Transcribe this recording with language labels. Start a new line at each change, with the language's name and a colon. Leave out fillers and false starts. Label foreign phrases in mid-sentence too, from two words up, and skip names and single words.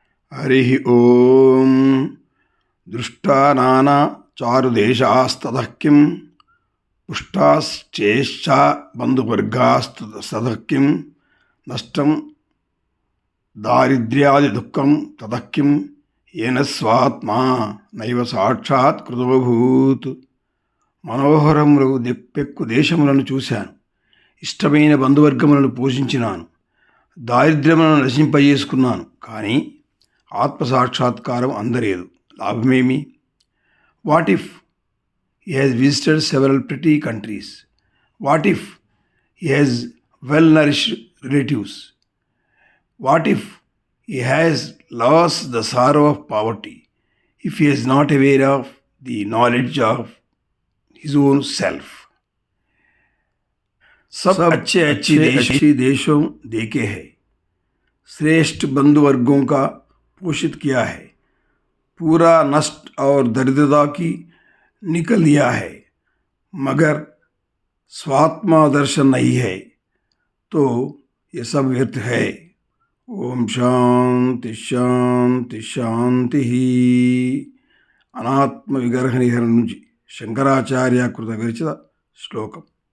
Sanskrit: हरि ओम दृष्टा नाना चारुदेशास्ततः किं पुष्टाश्चेश्च बन्धुवर्गास्ततः किं नष्टं दारिद्र्यादिदुःखं ततः किं येन स्वात्मा नैव సాక్షాత్ కృతోభూత్.
Telugu: మనోహరములు దిప్పెక్కు దేశములను చూశాను, ఇష్టమైన బంధువర్గములను పోషించినాను, దారిద్ర్యములను నశింపజేసుకున్నాను. కానీ ఆత్మసాక్షాత్కారం అందలేదు. లాభమేమి?
English: What if he has visited several pretty countries? What if he has well-nourished relatives? What if he has lost the sorrow of poverty? If he is not aware of the knowledge of his own self?
Hindi: सब अच्छे अच्छे देशों देखे हैं, श्रेष्ठ बंधु वर्गों का पोषित किया है, पूरा नष्ट और दरिद्रता की निकल दिया है, मगर स्वात्मा दर्शन नहीं है तो ये सब व्यर्थ है.
Sanskrit: ఓం శాంతి శాంతి శాంతి.
Telugu: అనాత్మ విగ్రహ నిహరణ నుంచి శంకరాచార్య కృత విరచిత శ్లోకం.